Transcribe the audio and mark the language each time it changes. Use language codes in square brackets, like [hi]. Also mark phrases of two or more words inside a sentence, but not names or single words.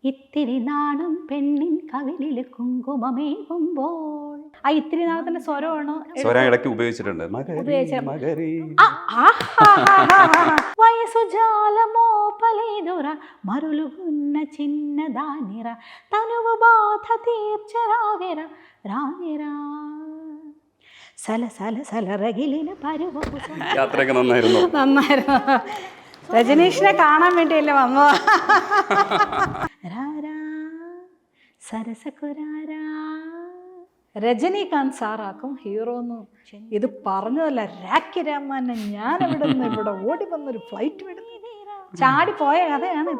[ml] ഇത്തിരി നാണം പെണ്ണിൻ കവിളിൽ കുങ്കുമമേകുമ്പോൾ. ആ ഇത്തിരി നാളത്തിന്റെ സ്വരമാണോ? സ്വരം ഇടയ്ക്ക് ഉപയോഗിച്ചിട്ടുണ്ട്. [te] వయసుజాలమో పలేదుర మరులుగున్న చిన్నదానిర తనువు బాధ తీర్చరావిర రావిరా సల సల సల రగిలిన పరువపు. [ml] യാത്രയൊക്കെ നന്നായിരുന്നു. രജനീഷിനെ കാണാൻ വേണ്ടിയല്ലേ വന്നോ? [te] రారా సరసకురారా. [ml] രജനീകാന്ത് സാറാക്കും ഹീറോന്ന് ഇത് പറഞ്ഞതല്ല. രാഖി രാമാനെ ഞാൻ ഇവിടെ ഓടി വന്നൊരു ഫ്ലൈറ്റ് വിടുന്നു ചാടി പോയ കഥയാണിത്.